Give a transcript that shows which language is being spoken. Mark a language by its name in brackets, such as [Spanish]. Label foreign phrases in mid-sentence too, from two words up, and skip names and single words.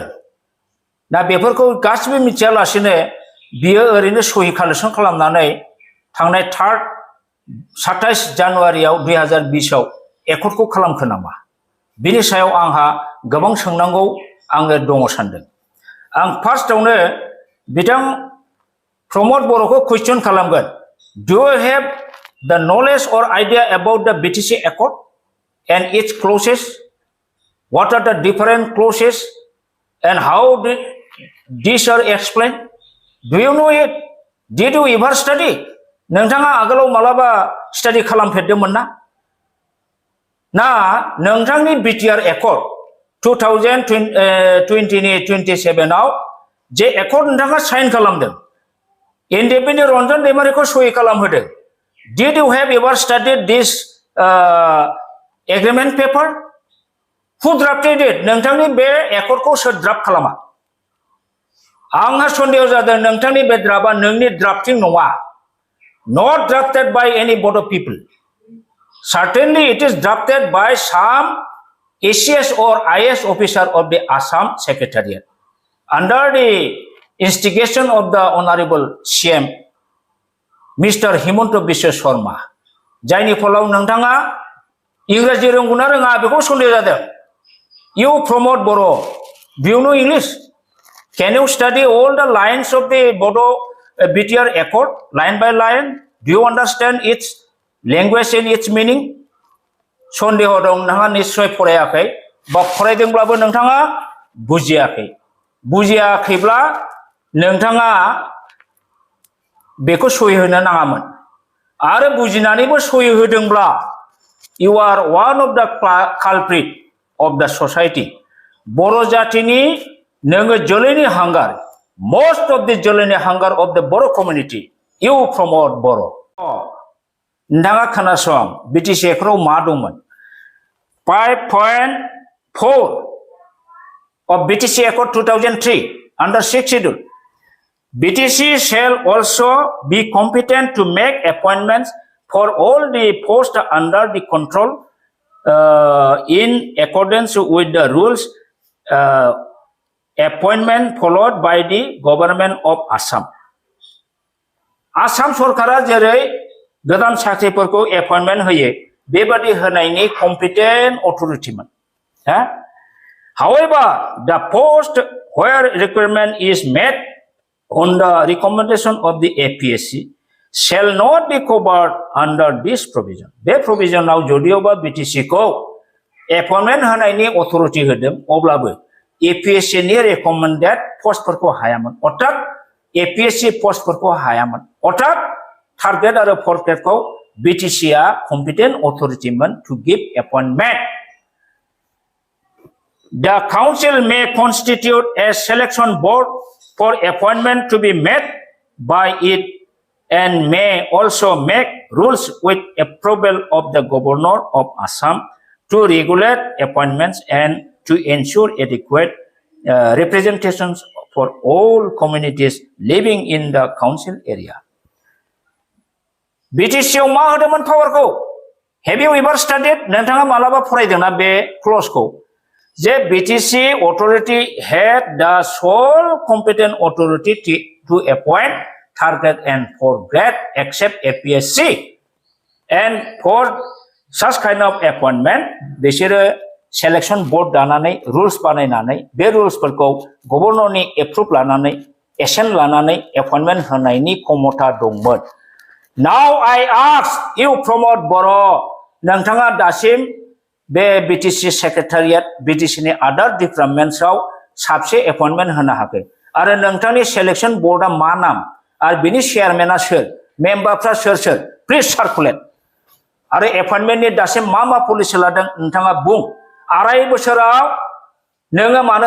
[Bodo] दा बेफोरखौ गासिबो मिथियालासेनो बियो ओरैनो सहि कालेक्सन खालामनानै थांनाय 27 जानुवारियाव 2020आव एकर्डखौ खालामखो नामा बिनि सायाव आंहा गोबां सोंनांगौ आङो दङ सानदों। आं फार्स्टआवनो बिथां प्रमद बर'खौ कुइसन खालामगोन। [English] Do you have the knowledge or idea about the BTC Accord and its clauses? What are the different clauses and how these are explained? Do you know it? Did you ever study? [Bodo] नोंथाङा आगोलाव मालाबा स्टाडि खालामफेरदोंमोन ना? ना नोंथांनि बिटिआर एकर्ड 2027 आव जे एकर्ड नोंथाङा साइन खालामदों इन्डिपेन्डेन्ट रन्जन दैमारिखौ सहि खालामहोदों। [English] Did you have ever studied this agreement paper? Who drafted it? [Bodo] नोंथांनि बे एकर्डखौ सोर ड्राफ्ट खालामा? आंहा सन्देह जादों नोंथांनि बे ड्राफ्टआ नोंनि ड्राफ्टिं नङा। [English] Not drafted by any Bodo people. Certainly it is drafted by some ACS or IS officer of the Assam Secretariat under the instigation of the Honorable CM Mr. Himanta Biswa Sharma. [Bodo] जायनि फलाव नोंथाङा इंराजि रोंगौना रोङा बेखौ सन्देह जादों। [English] You Pramod Boro, do you know English? Can you study all the lines of the Bodo BTR Accord line by line? Do you understand its language and its meaning? [Bodo] सन्देह दं नोंथाङा निश्चय फरायाखै बा फरायदोंब्लाबो नोंथाङा बुजियाखै। बुजियाखैब्ला नोंथाङा बेखौ सहि होनो नाङामोन आरो बुजिनानैबो सहि होदोंब्ला [English] you are one of the culprit of the society. [Bodo] बर' जातिनि नोङो जोलैनि हांगार [English] most of the [Bodo] जोलैनि हांगार [English] of the Boro community. You promote Boro. [Bodo] नोंथाङा खोनासं बिटिसि एकर्डआव मा दंमोन [English] 5.4 of BTC Accord 2003 under 6th schedule. BTC shall also be competent to make appointments for all the posts under the control in accordance with the rules appointment followed by the government of Assam. [Bodo] आसाम सरकारा जेरै गोदान साख्रिफोरखौ एपइन्टमेन्ट होयो बेबादि होनायनि [English] competent authority. However, the post where requirement is met on the recommendation of the APSC shall not be covered under this provision. [Bodo] बे provisionआव जदियोबा BTC खौ एपइन्टमेन्ट होनायनि अथरिटि होदों अब्लाबो APSC नि रेकमेन्डेड पोस्टफोरखौ हायामोन। अर्थात APSC पोस्टफोरखौ हायामोन। अर्थात [English] third grade [Bodo] आरो फोर्थ ग्रेडखौ BTC आ [English] competent authority to give appointment. The council may constitute a selection board for appointment to be made by it and may also make rules with approval of the governor of Assam to regulate appointments and to ensure adequate representations for all communities living in the council area. [Bodo] BTC आव मा होदोंमोन पावारखौ? [English] Have you ever studied? [Bodo] नोंथाङा मालाबा फरायदोंना बे क्लजखौ? [English] जे BTC authority had the sole competent authority to appoint third grade and fourth grade except APSC. And for such kind of appointment, [Bodo] बिसोरो [English] selection board [Bodo] दानानै rules बानायनानै बे रुल्सफोरखौ गभर्नरनि एप्रुभ लानानै एक्शन लानानै एपइन्टमेन्ट होनायनि क्षमता दंमोन। [English] Now I ask you Pramod Boro, [Bodo] नोंथाङा दासिम बे BTC सेक्रेटारियेट BTC नि आदार डिपार्टमेन्ट्सआव साबसे एपइन्टमेन्ट होनो हाखै आरो नोंथांनि सेलेक्शन बोर्डआ मा नाम आरो बिनि चेयारमेना सोर मेम्बारफ्रा सोर सोर [English] please circulate [Bodo] आरो एपइन्टमेन्टनि दासिम मा पलिसि लादों नोंथाङा बुं 2.5 बोसोराव नोङो मानो